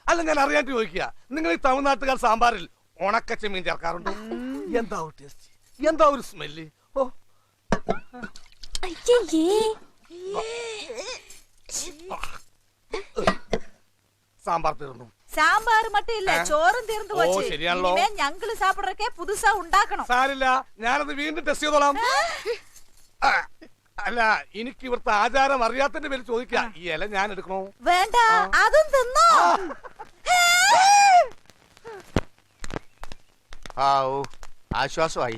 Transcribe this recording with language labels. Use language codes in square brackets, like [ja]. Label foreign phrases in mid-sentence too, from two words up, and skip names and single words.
[ml] അല്ല ഞാൻ അറിയാണ്ട് ചോദിക്കുക, നിങ്ങൾ ഈ തമിഴ്നാട്ടുകാർ സാമ്പാറിൽ ഉണക്കച്ചെമ്മീൻ ചേർക്കാറുണ്ടോ? എന്താ ഒരു ടേസ്റ്റ്, എന്താ ഒരു സ്മെല്ല്! ഓ, സാമ്പാർ തീർന്നു. [ta] சாம்பார் மட்டும் இல்ல சோறும் தீர்ந்து போச்சு. [ml] ശരിയാണല്ലോ. [ta] இனிமே ഞങ്ങള് சாப்பிடுறக்கே புதுசா ഉണ്ടാക്കണം. [ml] സാരില്ല, ഞാനത് വീണ്ടും ടെസ്റ്റ് ചെയ്തോളാം. അല്ല, എനിക്ക് ഇവിടുത്തെ ആചാരം അറിയാത്തതിന്റെ പേര് ചോദിക്കാം, ഈ ഇല ഞാൻ എടുക്കണോ? വേണ്ട, അതും തിന്നോ. ആശ്വാസമായി.